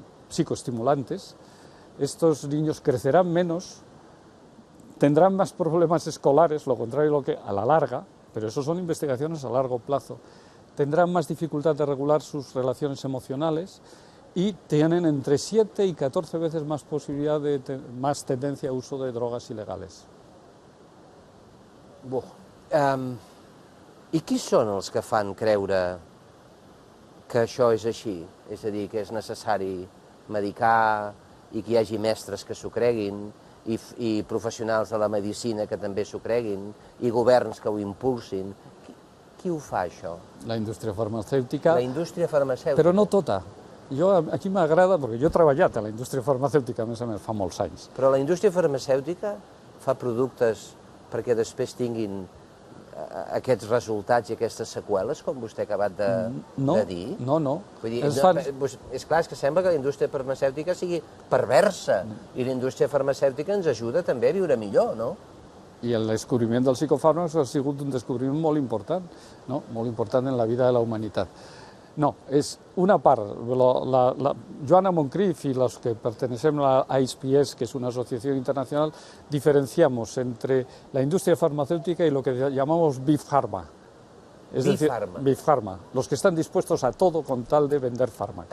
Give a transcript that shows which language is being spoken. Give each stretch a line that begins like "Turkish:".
Spanish: psicoestimulantes, estos niños crecerán menos, tendrán más problemas escolares, lo contrario lo que a la larga, pero eso son investigaciones a largo plazo, tendrán más dificultad de regular sus relaciones emocionales y tienen entre 7 y 14 veces más posibilidad más tendencia a uso de drogas ilegales.
Catalan: I qui són els que fan creure que això és així? És a dir, que és necessari medicar i que hi hagi mestres que s'ho creguin i professionals de la medicina que també s'ho creguin i governs que ho impulsin. Qui ho fa, això? La indústria farmacèutica. La indústria farmacèutica. Però no tota. Aquí m'agrada, perquè jo he treballat a la indústria farmacèutica, a més, fa molts anys. Però la indústria farmacèutica fa productes perquè després tinguin aquests resultats i aquestes seqüeles, com vostè ha acabat de dir? No. Vull dir, és clar, és que sembla que la indústria farmacèutica sigui perversa i la indústria farmacèutica ens ajuda també a viure millor, no? I el descobriment dels psicofàrmacs ha sigut un descobriment molt important, no? Molt important en la vida de la humanitat. No, es una part.
Spanish: Joana Moncrief y los que pertenecemos a la ISPS, que es una asociación internacional, diferenciamos entre la industria farmacéutica y lo que llamamos Big Pharma. Es decir, Big Pharma, los que están dispuestos a todo con tal de vender fármacos.